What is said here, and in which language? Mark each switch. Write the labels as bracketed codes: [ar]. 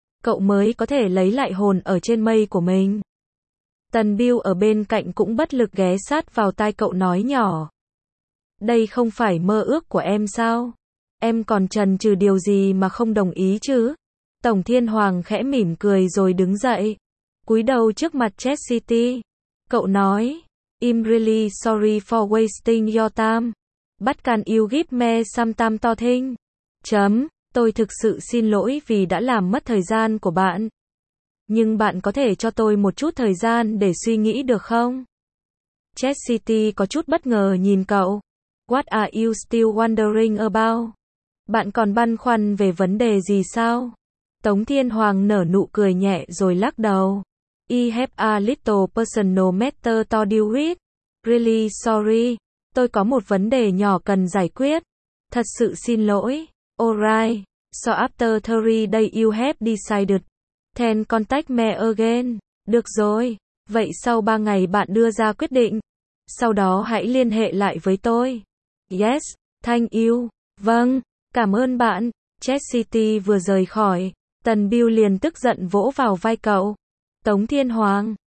[vi] Cậu mới có thể lấy lại hồn ở trên mây của mình. Tần Bưu ở bên cạnh cũng bất lực ghé sát vào tai cậu nói nhỏ. Đây không phải mơ ước của em sao? Em còn chần chừ điều gì mà không đồng ý chứ? Tổng Thiên Hoàng khẽ mỉm cười rồi đứng dậy. Cúi đầu trước mặt Chess City. Cậu nói. [en] I'm really sorry for wasting your time. But can you give me some time to think? [vi] Tôi thực sự xin lỗi vì đã làm mất thời gian của bạn. Nhưng bạn có thể cho tôi một chút thời gian để suy nghĩ được không? Chess City có chút bất ngờ nhìn cậu. [en] What are you still wondering about? [vi] Bạn còn băn khoăn về vấn đề gì sao? Tống Thiên Hoàng nở nụ cười nhẹ rồi lắc đầu. [en] I have a little personal matter to deal with. Really sorry. [vi] Tôi có một vấn đề nhỏ cần giải quyết. Thật sự xin lỗi. [en] Alright. So after 30 days you have decided. Then contact me again. [vi] Được rồi. Vậy sau 3 ngày bạn đưa ra quyết định. Sau đó hãy liên hệ lại với tôi. [en] Yes. Thank you. [vi] Vâng. Cảm ơn bạn. Chess City vừa rời khỏi. Tần Bưu liền tức giận vỗ vào vai cậu. Tống Thiên Hoàng.